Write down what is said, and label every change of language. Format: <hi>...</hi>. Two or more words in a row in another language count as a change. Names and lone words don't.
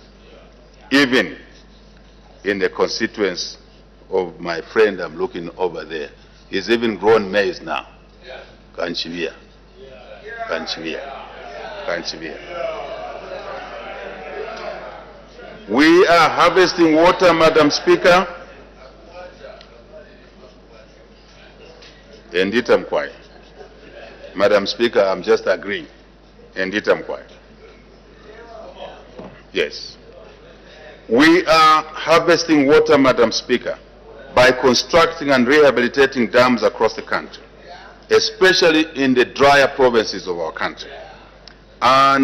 <en>Even in the constituents of my friend I'm looking over there, he's even grown maize now. Kanchivia. Kanchivia. Kanchivia. We are harvesting water, Madam Speaker.</en> <bem>Endita Mkwai.</bem> <en>Madam Speaker, I'm just agreeing.</en> <bem>Endita Mkwai.</bem> <en>Yes. We are harvesting water, Madam Speaker, by constructing and rehabilitating dams across the country, especially in the drier provinces of our country.</en>